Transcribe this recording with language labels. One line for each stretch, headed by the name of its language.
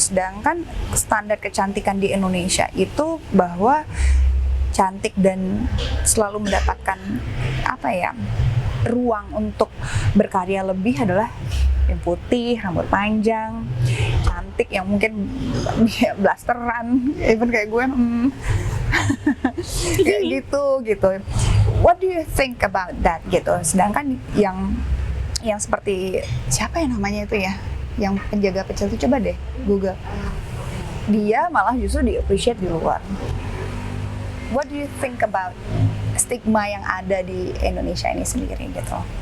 Indonesian: Sedangkan standar kecantikan di Indonesia itu bahwa cantik dan selalu mendapatkan apa ya, ruang untuk berkarya lebih adalah yang putih, rambut panjang, cantik, yang mungkin blasteran, even kayak gue kayak gitu.
English: What do you think about that gitu?
Indonesian: Sedangkan yang seperti siapa ya namanya itu ya, yang penjaga pecel itu, coba deh Google, dia malah justru di-appreciate di luar.
English: What do you think about stigma
Indonesian: yang ada di Indonesia ini sendiri gitu?